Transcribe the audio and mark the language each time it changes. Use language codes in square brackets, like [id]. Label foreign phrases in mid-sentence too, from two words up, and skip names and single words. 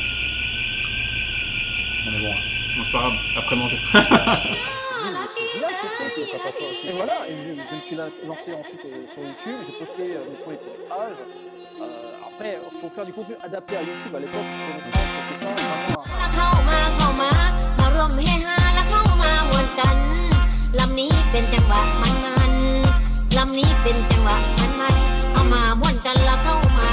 [fr] on est bon. Hein. Bon, c'est pas grave, après manger. Et voilà, et je me suis lancé ensuite sur YouTube, j'ai posté mes premiers courts-métrages. Après, il faut faire du contenu adapté à YouTube à l'époque. C'était pas vraiment [tts] เข้ามามาร่วมเฮฮาและเข้ามาหวนกันลำนี้เป็นจังหวะมันๆลำนี้เป็นจังหวะมันๆเอามาม่วนกันและเข้า